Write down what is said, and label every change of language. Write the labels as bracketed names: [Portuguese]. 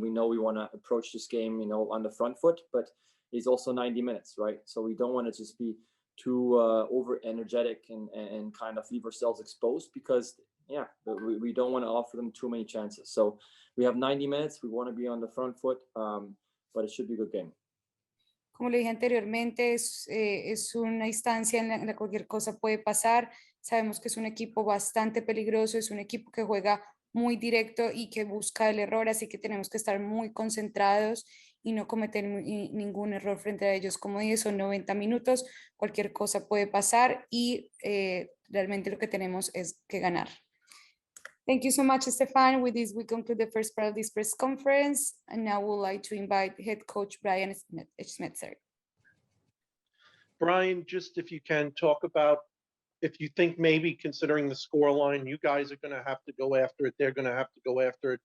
[English] We know we want to approach this game, you know, on the front foot, but it's also 90 minutes, right? So we don't want to just be too over energetic and kind of leave ourselves exposed, because yeah, we don't want to offer them too many chances. So we have 90 minutes. We want to be on the front foot, but it should be a good game. [Spanish] Como le dije anteriormente, es una instancia en la cualquier cosa puede pasar. Sabemos que es un equipo bastante peligroso, es un equipo que juega muy directo y que busca el error, así que tenemos que estar muy concentrados y no cometer ningún error frente a ellos. Como dije, son 90 minutos, cualquier cosa puede pasar y realmente lo que tenemos es que ganar. [English] Thank you so much, Stefan. With this, we conclude the first part of this press conference. And now we'd like to invite head coach Brian Schmetzer. Brian, just if you can talk about, if you think maybe considering the scoreline, you guys are going to have to go after it, they're going to have to go after it.